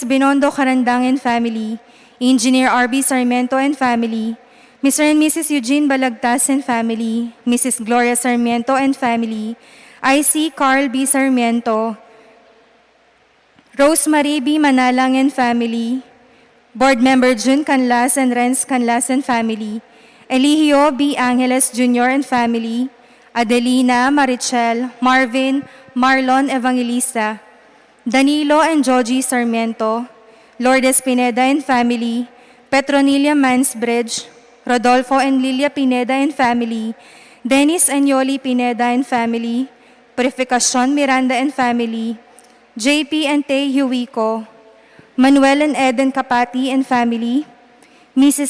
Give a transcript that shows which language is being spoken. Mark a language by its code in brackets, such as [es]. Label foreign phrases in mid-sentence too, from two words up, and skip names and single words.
[en] Binondo Carandang and family, Engineer R.B. Sarmiento and family, Mr. and Mrs. Eugene Balagtas and family, Mrs. Gloria Sarmiento and family, I.C. Carl B. Sarmiento, Rosemary B. Manalang and family, Board Member Jun Canlas and Renz Canlas and family, Eligio B. Angeles Jr. and family, Adelina, Marichel, Marvin, Marlon Evangelista, Danilo and Joji Sarmiento, Lourdes Pineda and family, Petronilla Mansbridge, Rodolfo and Lilia Pineda and family, Dennis and Yoli Pineda and family, Purificacion Miranda and family, JP and Tay Huico, Manuel and Eden Kapati and family, Mrs.